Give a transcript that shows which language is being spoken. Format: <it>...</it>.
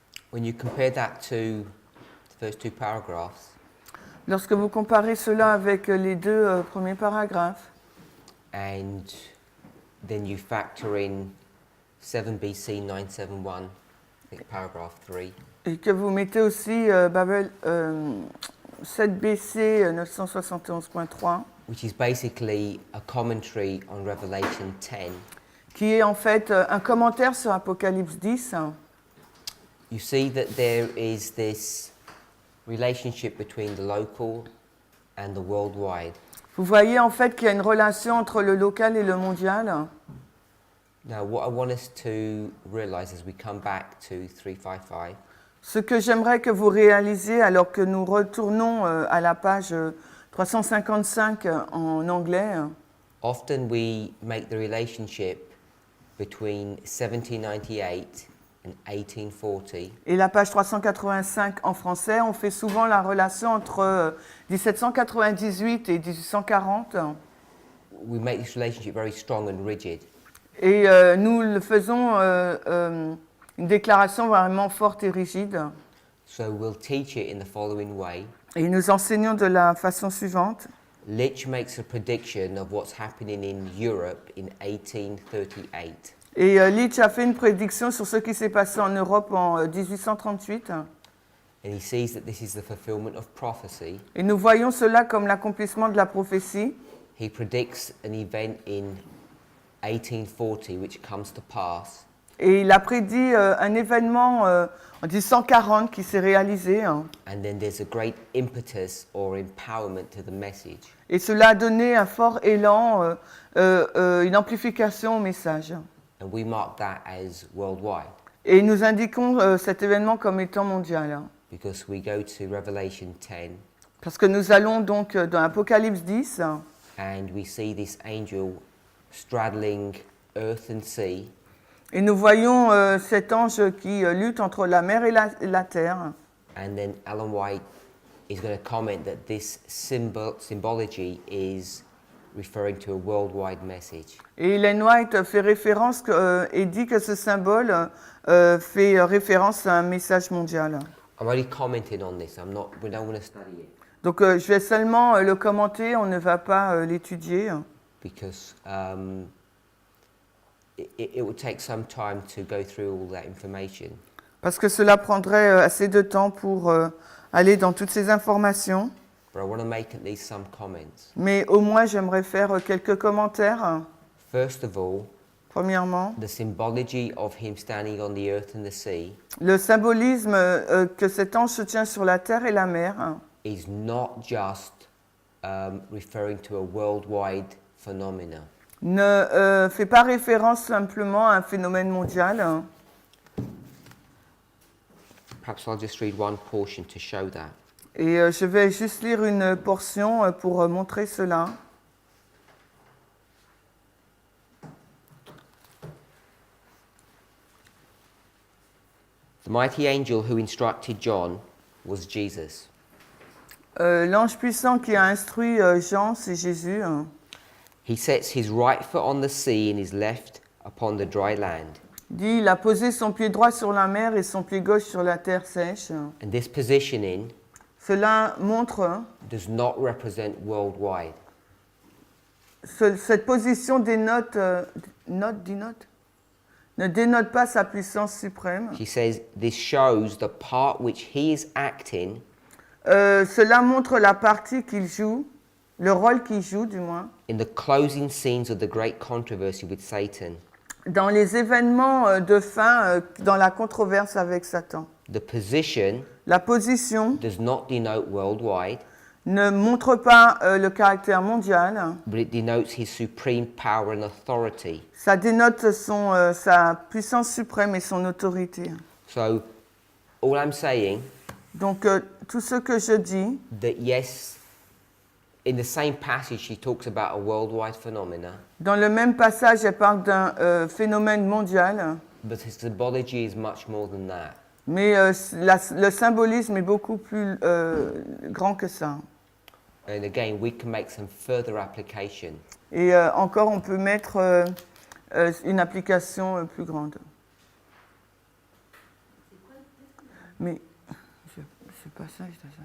<en>When you compare that to the first two paragraphs,</en> <fr>Lorsque vous comparez cela avec les deux premiers paragraphes,</fr> <en>and then you factor in 7 BC 971, I think paragraph 3,</en> <fr>et que vous mettez aussi Babel 7 BC 971.3,</fr> <en>which is basically a commentary on Revelation 10,</en> <fr>qui est en fait un commentaire sur Apocalypse 10,</fr> <en>you see that there is this relationship between the local and the worldwide.</en> <fr>vous voyez en fait qu'il y a une relation entre le local et le mondial.</fr> <en>Now, what I want us to realize as we come back to 355</en> <fr>Ce que j'aimerais que vous réalisiez alors que nous retournons à la page 355 en anglais,</fr> <en>often we make the relationship between 1798 and 1840</en> <fr>et la page 385 en français, on fait souvent la relation entre 1798 et 1840.</fr> <en>we make this relationship very strong and rigid.</en> <fr>Et nous le faisons une déclaration vraiment forte et rigide.</fr> <en>So we'll teach it in the following way.</en> <fr>Et nous enseignons de la façon suivante.</fr> <en>Litch makes a prediction of what's happening in Europe in 1838.</en> <fr>Et Litch a fait une prédiction sur ce qui s'est passé en Europe en 1838.</fr> <en>And he sees that this is the fulfillment of prophecy.</en> <fr>Et nous voyons cela comme l'accomplissement de la prophétie.</fr> <en>He predicts an event in 1840 which comes to pass.</en> <fr>Et il a prédit un événement en 1840 qui s'est réalisé.</fr> <en>And then there's a great impetus or empowerment to the message.</en> <fr>Et cela a donné un fort élan, une amplification au message.</fr> <en>And we mark that as worldwide</en> <fr>Et nous indiquons cet événement comme étant mondial.</fr> <en>because we go to Revelation 10</en> <fr>Parce que nous allons donc dans Apocalypse 10</fr> <en>and we see this angel straddling earth and sea.</en> <fr>et nous voyons cet ange qui lutte entre la mer et la terre.</fr> <en>And then Ellen White is going to comment that this symbology is referring to a worldwide message.</en> <fr>Et Ellen White fait référence et dit que ce symbole fait référence à un message mondial.</fr> <en>I'm only commenting on this. We don't want to study it</en> <fr>Donc je vais seulement le commenter, on ne va pas l'étudier.</fr> <en>because it would take some time to go through all that information.</en> <fr>Parce que cela prendrait assez de temps pour aller dans toutes ces informations.</fr> <en>But I want to make at least some comments.</en> <fr>Mais au moins, j'aimerais faire quelques commentaires.</fr> <en>First of all,</en> <fr>Premièrement,</fr> <en>the symbology of him standing on the earth and the sea</en> <fr>le symbolisme que cet ange se tient sur la terre et la mer</fr> <en>is not just referring to a worldwide phenomena.</en> <fr>ne fait pas référence simplement à un phénomène mondial.</fr> <en>Perhaps I'll just read one portion to show that.</en> <fr>Et je vais juste lire une portion pour montrer cela.</fr> <en>The mighty angel who instructed John was Jesus.</en> <fr>L'ange puissant qui a instruit Jean, c'est Jésus.</fr> <en>He sets his right foot on the sea and his left upon the dry land.</en> <fr>Dit, il a posé son pied droit sur la mer et son pied gauche sur la terre sèche.</fr> <en>And this positioning</en> <fr>Cela montre,</fr> <en>does not represent worldwide.</en> <fr>cette position dénote, ne dénote pas sa puissance suprême.</fr> <en>He says this shows the part which he is acting</en> <fr>Cela montre la partie qu'il joue, le rôle qu'il joue du moins,</fr> <en>in the closing scenes of the great controversy with Satan.</en> <fr>dans les événements de fin, dans la controverse avec Satan.</fr> <en>The position</en> <fr>La position</fr> <en>does not denote worldwide.</en> <fr>ne montre pas le caractère mondial,</fr> <en>but it denotes his supreme power and authority.</en> <fr>ça dénote sa puissance suprême et son autorité.</fr> <en>So, all I'm saying,</en> <fr>Donc, tout ce que je dis,</fr> <en>that yes, in the same passage, she talks about a worldwide phenomena,</en> <fr>dans le même passage, elle parle d'un phénomène mondial,</fr> <en>but his symbology is much more than that.</en> <fr>mais le symbolisme est beaucoup plus grand que ça.</fr> <en>And again, we can make some further application.</en> <fr>Et encore, on peut mettre une application plus grande. Mais, c'est pas ça, je dois ça.</fr>